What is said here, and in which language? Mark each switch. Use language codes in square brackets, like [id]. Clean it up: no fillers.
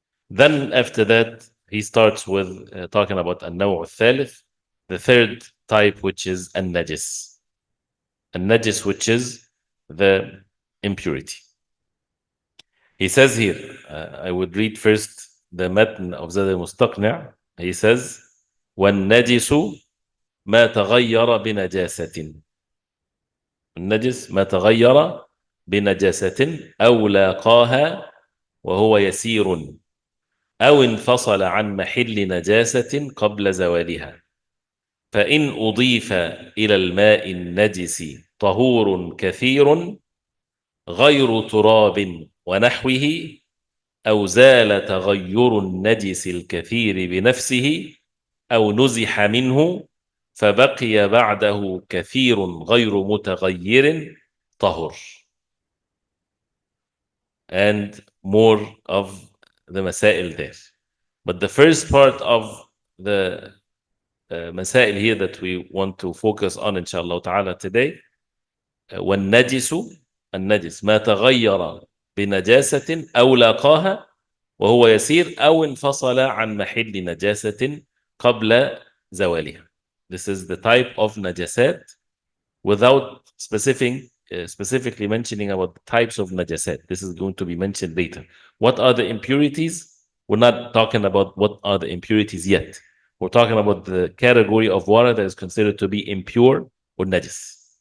[en] Then after that, he starts with talking about [ar] النوع الثالث, [en] the third type, which is النجس. النجس, which is the impurity. He says here, I would read first the matn of Zad al-Mustaqni'. He says, [ar] وَالنَّجِسُ مَا تَغَيَّرَ بِنَجَاسَةٍ. النجس ما تغير بنجاسة أو لاقاها وهو يسير أو انفصل عن محل نجاسة قبل زوالها، فإن أضيف إلى الماء النجس طهور كثير غير تراب ونحوه، أو زال تغير النجس الكثير بنفسه، أو نزح منه فبقي بعده كثير غير متغير طهر. [en] And more of the مسائل there. But the first part of the مسائل here that we want to focus on inshallah ta'ala today, [ar] والنجس, النجس ما تغير بنجاسة أو لاقاها وهو يسير أو انفصل عن محل نجاسة قبل زوالها. [en] This is the type of najasat without specifically mentioning about the types of najasat. This is going to be mentioned later. What are the impurities? We're not talking about what are the impurities yet. We're talking about the category of water that is considered to be impure or najis.